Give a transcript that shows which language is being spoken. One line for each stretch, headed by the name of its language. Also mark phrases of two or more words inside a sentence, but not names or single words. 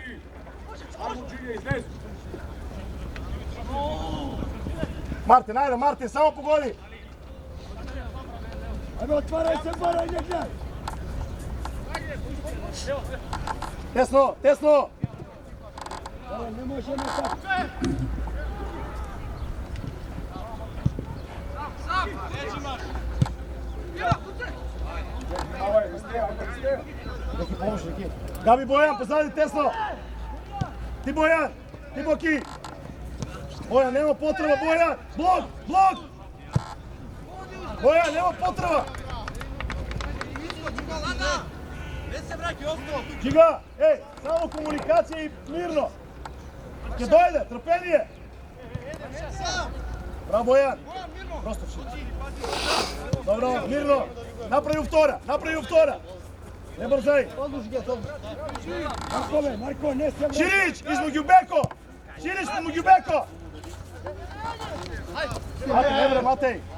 Macedonian: Мартин, ајде, Мартин, само погоди. Ајде, отварај се, барај, не гледај. Тесно! Не можеме така. Неки помош, неки. Габи, Бојан, позади тесно. Ти Бојан, ти Боки. Бојан, нема потреба, Бојан. Блок. Бојан, нема потреба. Чига, само комуникација и мирно. Ке дојде, трпение. Браво, Бојан. Просто Ширич. Добро, мирно. Направи втора. Не брзај. Марко, не се Ширич, измеѓу Беко. Ширич, помеѓу Беко. Матеј, не бре, Матеј.